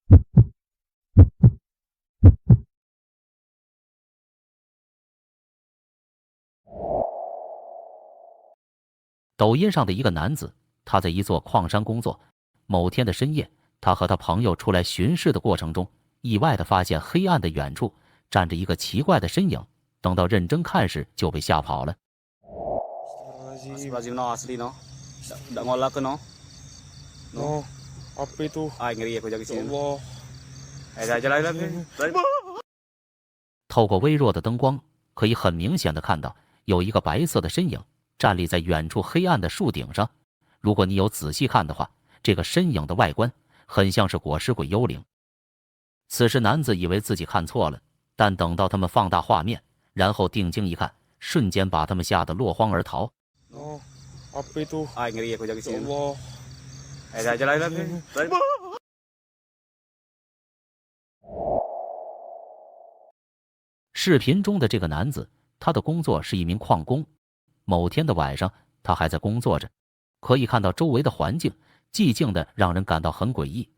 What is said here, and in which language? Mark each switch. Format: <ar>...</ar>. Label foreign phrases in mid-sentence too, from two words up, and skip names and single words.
<zh>抖音上的一个男子，他在一座矿山工作。某天的深夜，他和他朋友出来巡视的过程中，意外地发现黑暗的远处站着一个奇怪的身影。等到认真看时，就被吓跑了。</zh> <id>Astagfirullahaladzim no asli no. Dak ngolak no. No, apa itu? Ai ngeri aku jaga sini. Allah. Ai jalan jalan.</id> <zh>透过微弱的灯光，可以很明显的看到有一个白色的身影站立在远处黑暗的树顶上。如果你有仔细看的话，这个身影的外观很像是裹尸鬼幽灵。此时男子以为自己看错了，但等到他们放大画面，然后定睛一看，瞬间把他们吓得落荒而逃。</zh> <id>No, apa itu? Ai ngeri aku jaga sini. Allah. Ai jalan jalan.</id> <zh>视频中的这个男子，他的工作是一名矿工。某天的晚上，他还在工作着，可以看到周围的环境寂静的让人感到很诡异。</zh>